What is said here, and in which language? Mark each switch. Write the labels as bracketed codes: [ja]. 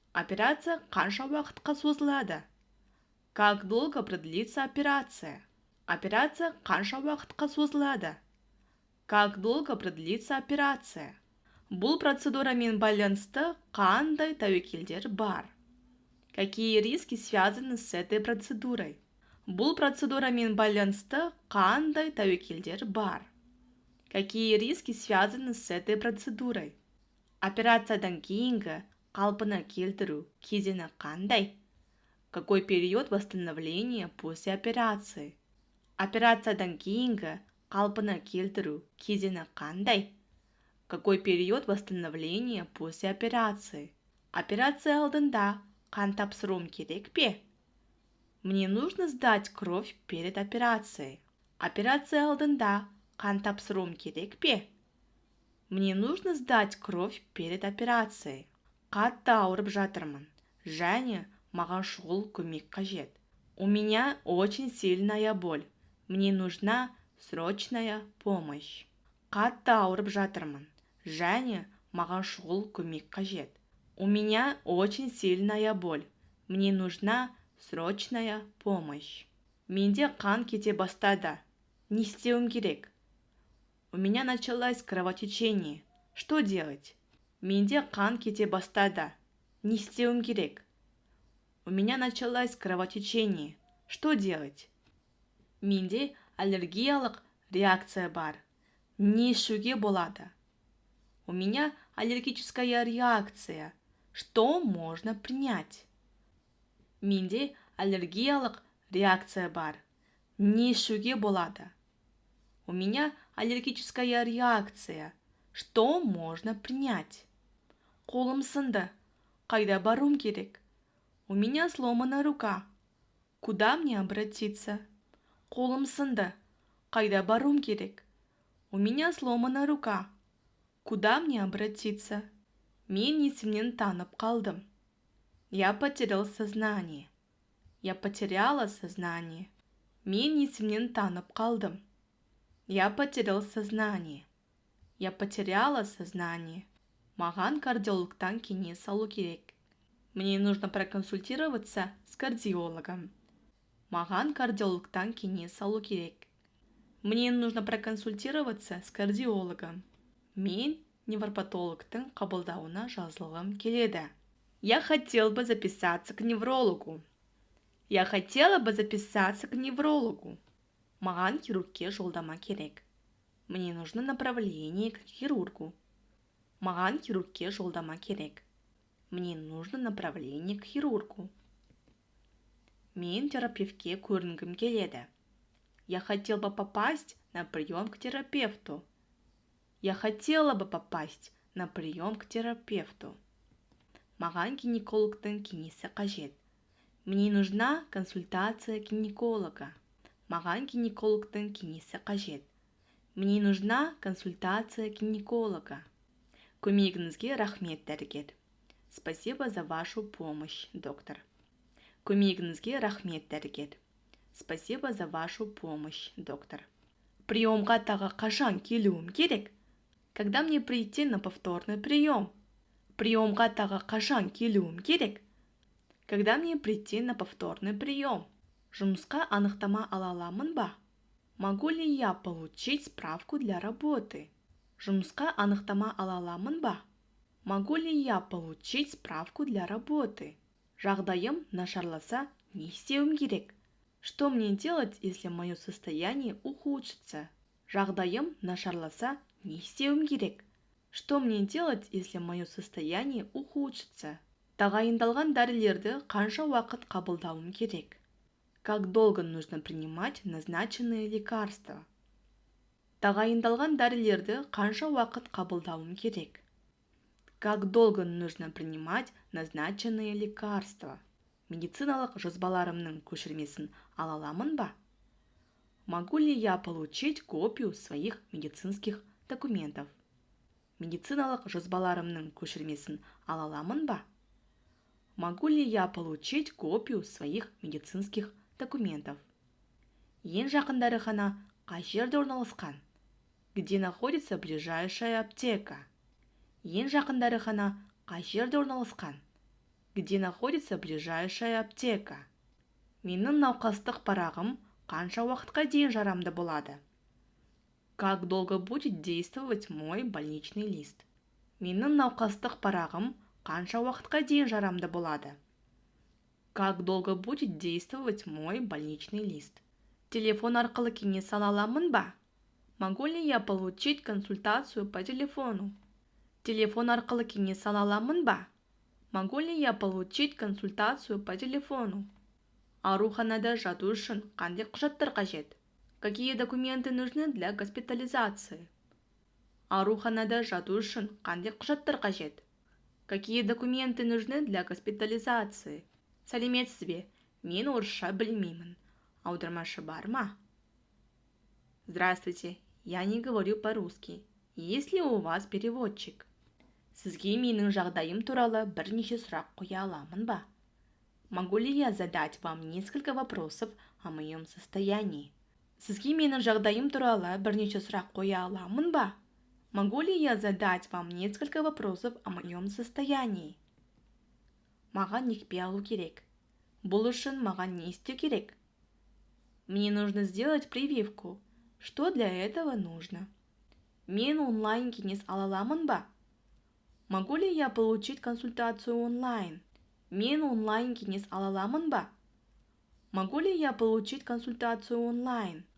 [kk] Операция қанша уақытқа созылады? [ru] Как долго продлится операция? [kk] Операция қанша уақытқа созылады? [ru] Как долго продлится операция? [kk] Бұл процедурамен байланысты қандай тәуекелдер бар? [ru] Какие риски связаны с этой процедурой? [kk] Бұл процедурамен байланысты қандай тәуекелдер бар? [ru] Какие риски связаны с этой процедурой? [kk] Операциядан кейінгі қалпына келтіру кезеңі қандай? [ru] Какой период восстановления после операции? [kk] Операциядан кейінгі қалпына келтіру кезеңі қандай? [ru] Какой период восстановления после операции? [kk] Операция алдында қан тапсыруым керек пе? [ru] Мне нужно сдать кровь перед операцией. [kk] Операция алдында қан тапсыруым керек пе? [ru] Мне нужно сдать кровь перед операцией. [kk] Қатты ауырып жатырмын, және маған шұғыл көмек қажет. [ru] У меня очень сильная боль. Мне нужна срочная помощь. [kk] Қатты ауырып жатырмын, және маған шұғыл көмек қажет. [ru] У меня очень сильная боль. Мне нужна срочная помощь. [kk] Менде қан кете бастады. Не істеуім керек? [ru] У меня началось кровотечение. Что делать? [kk] Менде қан кете бастады. Не істеуім керек? [ru] У меня началось кровотечение. Что делать? [kk] Менде аллергиялық реакция бар. Не ішуге болады? [ru] У меня аллергическая реакция. Что можно принять? [kk] Менде аллергиялық реакция бар. Не ішуге болады? [ru] У меня аллергическая реакция. Что можно принять? [kk] Қолым сынды. Қайда баруым керек? [ru] У меня сломана рука. Куда мне обратиться? [kk] Қолым сынды. Қайда баруым керек? [ru] У меня сломана рука. Куда мне обратиться? [kk] Мен есімнен танып қалдым. [ru] Я потерял сознание. Я потеряла сознание. [kk] Мен есімнен танып қалдым. [ru] Я потерял сознание. Я потеряла сознание. [kk] Маған кардиологтан кеңес алу керек. [ru] Мне нужно проконсультироваться с кардиологом. [kk] Маған кардиологтан кеңес алу керек. [ru] Мне нужно проконсультироваться с кардиологом. [kk] Мен невропатологтың қабылдауына жазылғым келеді. [ru] Я хотел бы записаться к неврологу. Я хотела бы записаться к неврологу. [kk] Маған хирургке жолдама керек. [ru] Мне нужно направление к хирургу. [kk] Маған хирургке жолдама керек. [ru] Мне нужно направление к хирургу. [kk] Мен терапевтке көрінгім келеді. [ru] Я хотел бы попасть на прием к терапевту. Я хотела бы попасть на прием к терапевту. [kk] Маған гинекологтың кеңесі қажет. [ru] Мне нужна консультация гинеколога. [kk] Маған гинекологтың кеңесі қажет. [ru] Мне нужна консультация гинеколога. [kk] Көмегіңізге рахмет, дәрігер. [ru] Спасибо за вашу помощь, доктор. [kk] Көмегіңізге рахмет, дәрігер. [ru] Спасибо за вашу помощь, доктор. [kk] Приемға тағы қашан келуім керек? [ru] Когда мне прийти на повторный прием? [kk] Приемға тағы қашан келуім керек? [ru] Когда мне прийти на повторный прием? [kk] Жұмысқа анықтама ала аламын ба? [ru] Могу ли я получить справку для работы? [kk] Жұмысқа анықтама ала аламын ба? [ru] Могу ли я получить справку для работы? [kk] Жағдайым нашарласа, не істеуім керек? [ru] Что мне делать, если мое состояние ухудшится? [kk] Жағдайым нашарласа, не істеуім керек? [ru] Что мне делать, если мое состояние ухудшится? [kk] Тағайындалған дәрілерді қанша уақыт қабылдауым керек? [ru] Как долго нужно принимать назначенные лекарства? [kk] Тағайындалған дәрілерді қанша уақыт қабылдауым керек? [ru] Как долго нужно принимать назначенные лекарства? [kk] Медициналық жазбаларымның көшірмесін ала аламын ба? [ru] Могу ли я получить копию своих медицинских документов? [kk] Медициналық жазбаларымның көшірмесін ала аламын ба? [ru] Могу ли я получить копию своих медицинских документов? [kk] Ең жақын дәріхана қай жерде орналасқан? [ru] Где находится ближайшая аптека? [kk] Ең жақын дәріхана қай жерде орналасқан? [ru] Где находится ближайшая аптека? [kk] Менің науқастық парағым қанша уақытқа дейін жарамды болады? [ru] Как долго будет действовать мой больничный лист? [kk] Менің науқастық парағым қанша уақытқа дейін жарамды болады? [ru] Как долго будет действовать мой больничный лист? [kk] Телефон арқылы кеңес ала аламын ба? [ru] Могу ли я получить консультацию по телефону? [kk] Телефон арқылы кеңес ала аламын ба? [ru] Могу ли я получить консультацию по телефону? [kk] Ауруханада жату үшін қандай құжаттар қажет? [ru] Какие документы нужны для госпитализации? [kk] Ауруханада жату үшін қандай құжаттар қажет? [ru] Какие документы нужны для госпитализации? [kk] Сәлеметсіз бе? Мен орысша білмеймін. Аудармашы бар ма? [ru] Здравствуйте, я не говорю по-русски. Есть ли у вас переводчик? [kk] Сізге менің жағдайым туралы бірнеше сұрақ қоя аламын ба? [ru] Могу ли я задать вам несколько вопросов о моем состоянии? [kk] Сізге менің жағдайым туралы бірнеше сұрақ қоя аламын ба? [ru] Могу ли я задать вам несколько вопросов о моем состоянии? [kk] Маған екпе алу керек. Бұл үшін маған не істеу керек? [ru] Мне нужно сделать прививку. Что для этого нужно? [kk] Мен онлайн кеңес ала аламын ба? [ru] Могу ли я получить консультацию онлайн? [kk] Мен онлайн кеңес ала аламын ба? [ru] Могу ли я получить консультацию онлайн?